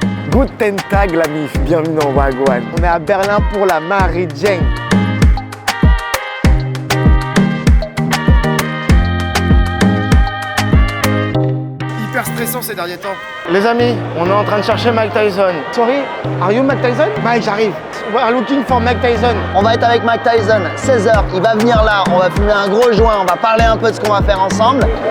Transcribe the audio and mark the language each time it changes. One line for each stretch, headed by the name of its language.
German: Guten Tag
French: la mif, bienvenue dans WAGWAN. On est à Berlin pour la Mary Jane. Hyper stressant ces derniers temps. Les amis, on est en train de chercher Mike Tyson.
English: Sorry, are you Mike Tyson? Mike,
French: j'arrive.
English: We are looking for Mike Tyson.
French: On va être avec Mike Tyson, 16h, il va venir là, on va fumer un gros joint, on va parler un peu de ce qu'on va faire ensemble.